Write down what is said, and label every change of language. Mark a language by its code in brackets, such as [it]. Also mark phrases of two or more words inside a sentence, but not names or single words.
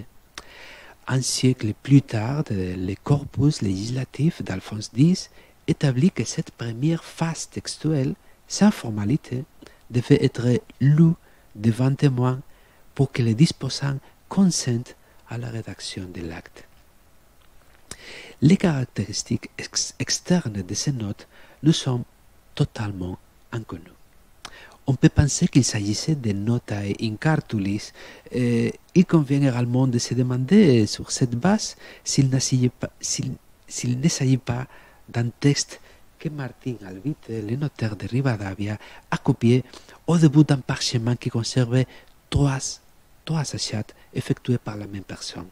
[fr] Un siècle plus tard, le corpus législatif d'Alphonse X établit que cette première phase textuelle, sans formalité, devait être lue devant témoins pour que les disposants consentent à la rédaction de l'acte. Les caractéristiques externes de ces notes nous sont totalement inconnues. On peut penser qu'il s'agissait de [la] notae in cartulis. [fr] Il convient également de se demander sur cette base s'il ne s'agit pas d'un texte que Martin Alvite, le notaire de Rivadavia, a copié au début d'un parchemin qui conservait trois achats effectués par la même personne.